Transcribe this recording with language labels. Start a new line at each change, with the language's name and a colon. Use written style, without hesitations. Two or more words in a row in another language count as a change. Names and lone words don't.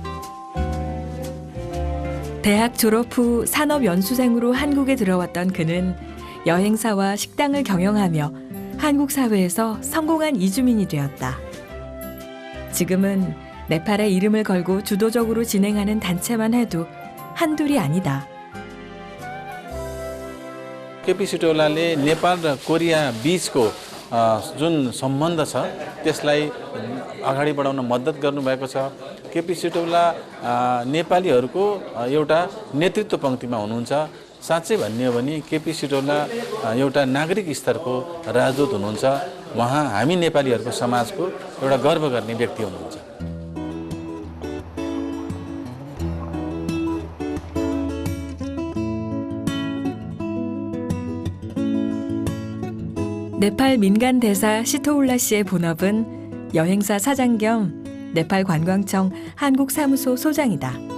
Korean: 대학 졸업 후 산업연수생으로 한국에 들어왔던 그는 여행사와 식당을 경영하며 한국 사회에서 성공한 이주민이 되었다. 지금은 네팔의 이름을 걸고 주도적으로 진행하는 단체만 해도 한둘이 아니다.
Nepali: केपी सिटौलाले नेपाल र कोरिया बीचको जुन सम्बन्ध छ त्यसलाई अगाडि बढाउन मद्दत गर्नुभएको छ। केपी सिटौला नेपालीहरूको एउटा नेतृत्व पङ्क्तिमा हुनुहुन्छ। साँच्चै भन्ने हो भने केपी सिटौला एउटा नागरिक स्तरको राजदूत हुनुहुन्छ। उहाँ हामी नेपालीहरूको समाजको एउटा गर्व गर्ने व्यक्ति हुनुहुन्छ।
Korean: 네팔 민간 대사 시토울라 씨의 본업은 여행사 사장 겸 네팔 관광청 한국 사무소 소장이다.